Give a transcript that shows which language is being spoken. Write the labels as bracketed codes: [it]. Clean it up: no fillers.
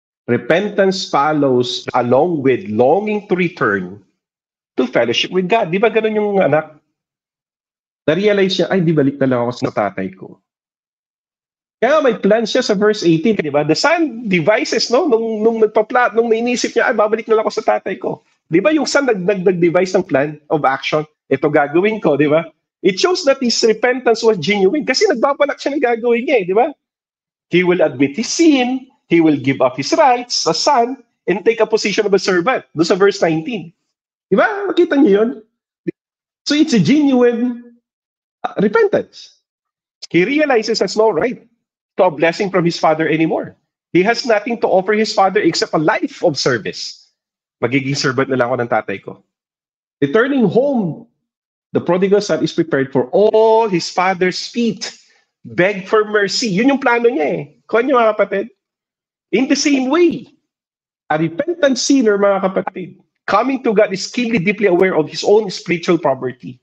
[en] Repentance follows along with longing to return to fellowship with God. [tl] Di ba ganun yung anak? Na-realize siya, ay, di balik na lang ako sa tatay ko. Kaya may plan siya sa verse 18, di ba? [en] The son devises, [tl] no? Nung nainisip niya, ay, babalik na lang ako sa tatay ko. Di ba yung son nag-devise ng plan of action? Ito gagawin ko, di ba? [en] It shows that his repentance was genuine [tl] kasi nagbabalak siya ng gagawin niya, di ba? [en] He will admit his sin, he will give up his rights as son, and take a position of a servant. [tl] Doon sa verse 19. Di ba? Makita niyo yun? [en] So it's a genuine repentance. He realizes he has no right to a blessing from his father anymore. He has nothing to offer his father except a life of service. [tl] Magiging servant na lang ako ng tatay ko. [en] Returning home, the prodigal son is prepared for all his father's feet. Beg for mercy. [tl] Yun yung plano niya eh. Kuha niyo, mga kapatid. [en] In the same way, a repentant sinner, mga kapatid, coming to God is keenly, deeply aware of his own spiritual poverty.